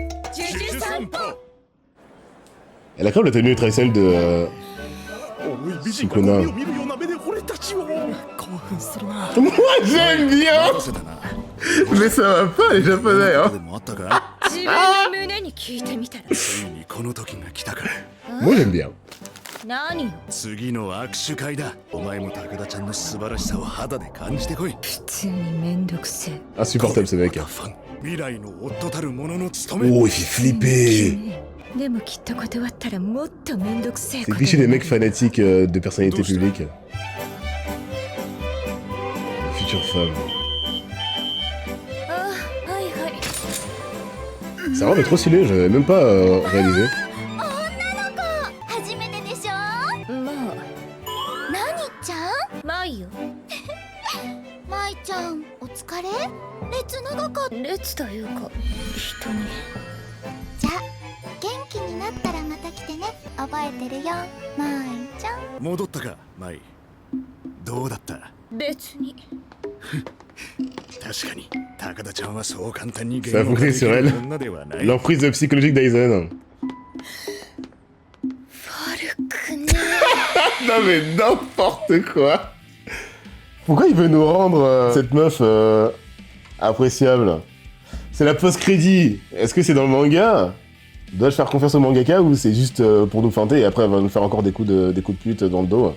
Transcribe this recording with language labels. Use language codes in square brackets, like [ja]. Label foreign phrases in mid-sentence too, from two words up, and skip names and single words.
[fr] Elle a quand même la tenue traditionnelle de Sukuna. Moi j'aime bien. Mais ça va pas les japonais hein. Moi j'aime bien. [ja] 次の握手会だ。お前も高田ちゃんの素晴らしさを肌で感じてこい。普通にめんどくせえ。 [fr] Insupportable ce mec. [ja] 未来の夫たる者の務め。 [fr] Oh, il fait flipper. [ja] でもきっと断ったらもっとめんどくせえ。 [fr] C'est le cliché des mecs fanatiques de personnalités publiques. Future femme. [ja] あ、はいはい。 [fr] Ça rend trop stylé, j'avais même pas réalisé. [ja] 初めてでしょ。まあ、何ちゃん？まあいいよ。舞ちゃん、お疲れ？列長かった。列というか、人に。じゃあ、元気になったらまた来てね。覚えてるよ、舞ちゃん。戻ったか、舞。どうだった？別に。確かに、高田ちゃんはそう簡単にゲ [fr] Ça a [ja] ーム [fr] fonctionné sur elle. [ja] 女ではない。 [fr] L'emprise psychologique d'Aizen. [ja] 悪くね。 [fr] Non mais n'importe quoi. Pourquoi il veut nous rendre cette meuf appréciable? C'est la post-crédit. Est-ce que c'est dans le manga? Dois-je faire confiance au mangaka ou c'est juste pour nous feinter et après elle va nous faire encore des coups de pute dans le dos?